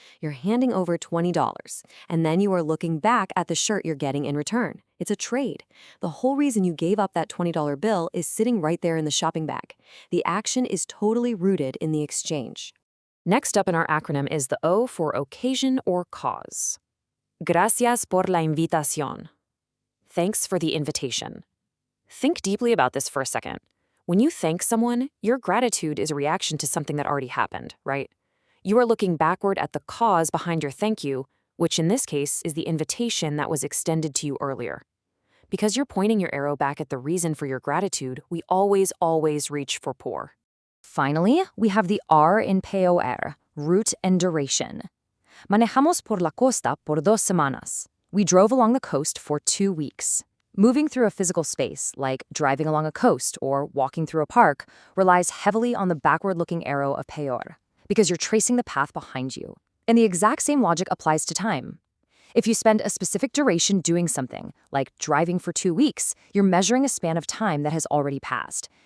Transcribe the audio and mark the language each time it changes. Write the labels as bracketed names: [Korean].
[English] You're handing over $20, and then you are looking back at the shirt you're getting in return. It's a trade. The whole reason you gave up that $20 bill is sitting right there in the shopping bag. The action is totally rooted in the exchange. Next up in our acronym is the O for occasion or cause. [Spanish] Gracias por la invitación. [English] Thanks for the invitation. Think deeply about this for a second. When you thank someone, your gratitude is a reaction to something that already happened, right? You are looking backward at the cause behind your thank you, which in this case is the invitation that was extended to you earlier. Because you're pointing your arrow back at the reason for your gratitude, we always reach for por. Finally, we have the R in POR, route and duration. [Spanish] Manejamos por la costa por 2 semanas. [English] We drove along the coast for 2 weeks. Moving through a physical space, like driving along a coast or walking through a park, relies heavily on the backward-looking arrow of POR, because you're tracing the path behind you. And the exact same logic applies to time. If you spend a specific duration doing something, like driving for 2 weeks, you're measuring a span of time that has already passed.